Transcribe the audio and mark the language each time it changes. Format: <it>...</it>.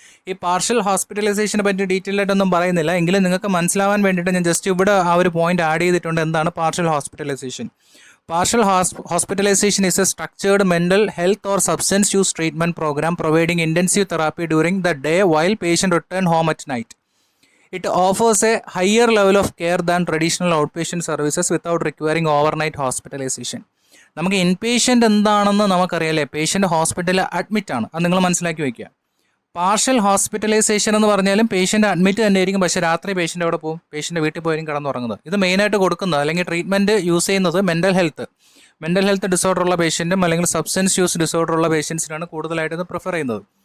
<ml>ഈ പാർഷ്യൽ ഹോസ്പിറ്റലൈസേഷനെ പറ്റി ഡീറ്റെയിൽ ആയിട്ടൊന്നും പറയുന്നില്ല, എങ്കിലും നിങ്ങൾക്ക് മനസ്സിലാവാൻ വേണ്ടിയിട്ട് ഞാൻ ജസ്റ്റ് ഇവിടെ ആ ഒരു പോയിന്റ് ആഡ് ചെയ്തിട്ടുണ്ട്. എന്താണ് partial hospitalisation?</ml> <en>Partial hospitalization is a structured mental health or substance use treatment program providing intensive therapy during the day while patient return home at night. It offers a higher level of care than traditional outpatient services without requiring overnight hospitalization.</en> <ml>നമുക്ക് inpatient എന്താണെന്ന് നമുക്കറിയാലേ, patient ഹോസ്പിറ്റലിൽ admit ആണ്, അത് നിങ്ങൾ മനസ്സിലാക്കി വയ്ക്കുക. Partial hospitalisation എന്ന് പറഞ്ഞാലും പേഷ്യൻ്റ് അഡ്മിറ്റ് തന്നെ ആയിരിക്കും, പക്ഷേ രാത്രി പേഷ്യൻ്റ് എവിടെ പോകും? പേഷ്യൻ്റ് വീട്ടിൽ പോയാലും കിടന്നുറങ്ങുന്നത്. ഇത് മെയിനായിട്ട് കൊടുക്കുന്നത് അല്ലെങ്കിൽ ട്രീറ്റ്മെൻറ്റ് യൂസ് ചെയ്യുന്നത് മെൻ്റൽ ഹെൽത്ത് ഡിസോർഡർ ഉള്ള പേഷ്യൻറ്റും അല്ലെങ്കിൽ സബ്സ്റ്റൻസ് യൂസ് ഡിസോർഡർ ഉള്ള പേഷ്യൻസിനാണ് കൂടുതലായിട്ട് ഇത് പ്രിഫർ ചെയ്യുന്നത്.</ml>